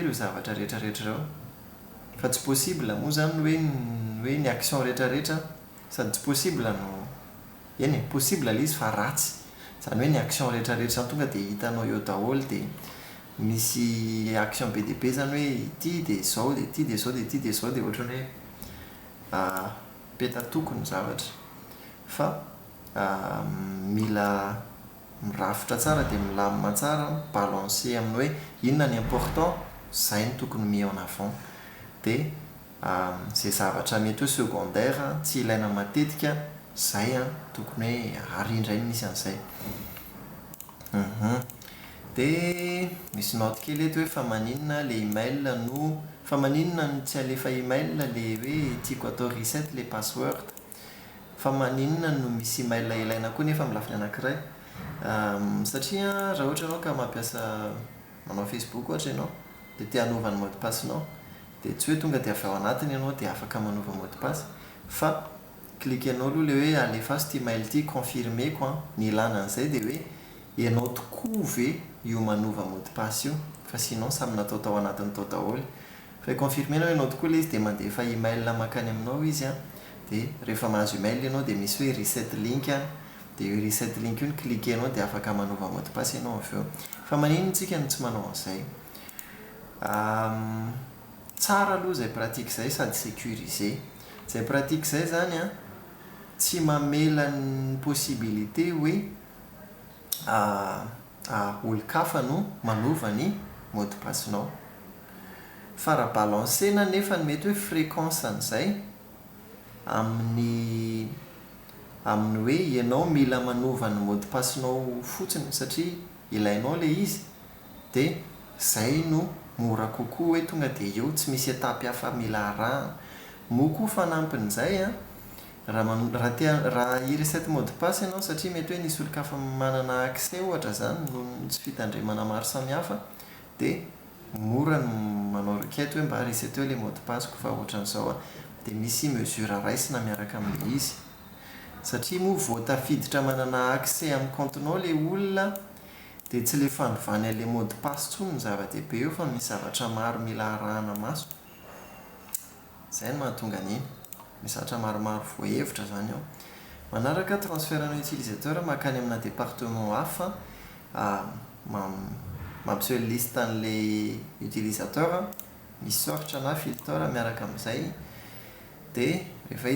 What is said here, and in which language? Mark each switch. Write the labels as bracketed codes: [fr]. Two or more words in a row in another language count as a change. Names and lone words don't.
[mg] reo zavatra rehetrarehetra reo fa tsy possible moa zany hoe ny action rehetrarehetra sady tsy possible no possible le izy fa ratsy zany hoe ny action rehetrarehetra tonga dia hitanao eo daholo dia misy action be dia be zany hoe ity dia zao dia ity dia zao dia ity dia zao dia ohatrany hoe petatoky ny zavatra fa mila mirafitra tsara dia milamina tsara balancer amin'ny hoe inona ny important zay ny tokony [fr] mis en avant [mg] dia zay zavatra mety hoe secondaire tsy ilaina matetika zay tokony hoe arindray misy an'izay dia misy note kely eto hoe fa maninona le email no fa maninona no tsy alefa email le hoe tiako atao reset le password fa maninona no misy email ilaina koa nefa milafiny anankiray satria raha ohatra ianao ka mampiasa manao Facebook ohatra ianao dia tia hanova ny [fr] mot de passe [mg] nao dia tsy hoe tonga dia avy ao anatiny ianao dia afaka manova [fr] mot de passe [mg] fa klikenao aloha le hoe alefa ity email ity confirmeko ny ilana an'izay dia hoe ianao tokoa ve io manova [fr] mot de passe [mg] io fa sinon samy natao tao anatiny tao daholo fa confirmenao ianao tokoa le izy dia mandefa email makany aminao izy dia rehefa mahazo email ianao dia misy hoe [en] reset link [mg] dia io [en] reset link [mg] io ny klikenao dia afaka manova [fr] mot de passe [mg] ianao avy eo fa maninona tsika no tsy manao an'izay tsara aloha izay pratique izay sady sécurisé izay pratique izay zany tsy mamela ny possibilité hoe olo-kafa no manova ny [fr] mot de passe [mg] nao fa raha balancena nefa ny mety hoe fréquence an'izay amin'ny hoe ianao mila manova ny [fr] mot de passe [mg] nao fotsiny satria ilainao le izy dia zay no mora kokoa hoe tonga dia eo tsy misy etapy hafa mila arahana moa koa fanampin'izay raha i-reset [fr] mot de passe [mg] ianao satria mety hoe nisy olo-kafa manana accès ohatra zany no tsy fitandremana maro samihafa dia mora no manao requête hoe mba reseteo [fr] le mot de passe [mg] fa ohatran'izao dia misy mesure raisina miaraka amin'ilay izy satria moa vao tafiditra manana accès amin'ny comptenao le olona dia tsy le fandovany an'ilay [fr] mot de passe [mg] tsony ny zava-dehibe eo fa misy zavatra maro mila arahana maso izay no mahatonga an'iny misy zavatra maromaro voahevitra zany ao manaraka transfert ny utilisateur makany amina département hafa mampiseho liste an'ilay utilisateur misy soratra na filtre miaraka amin'izay dia rehefa hita